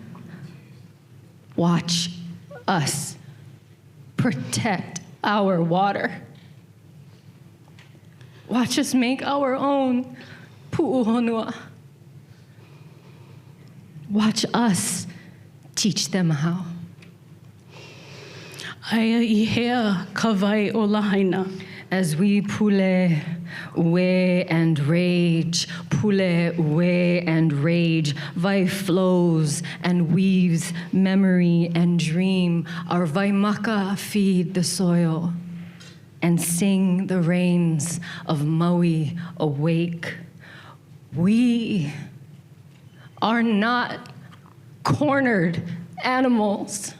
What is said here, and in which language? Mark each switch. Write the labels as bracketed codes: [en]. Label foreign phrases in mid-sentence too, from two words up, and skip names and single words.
[en] Watch us protect our water. Watch us make our own pu'uhonua. Watch us teach them how. [haw] Aia I hea kawai o Lahaina. [en] As we pule, ue and rage, pule, ue and rage, vai flows and weaves memory and dream. Our vaimaka feed the soil and sing the rains of Maui awake. We are not cornered animals.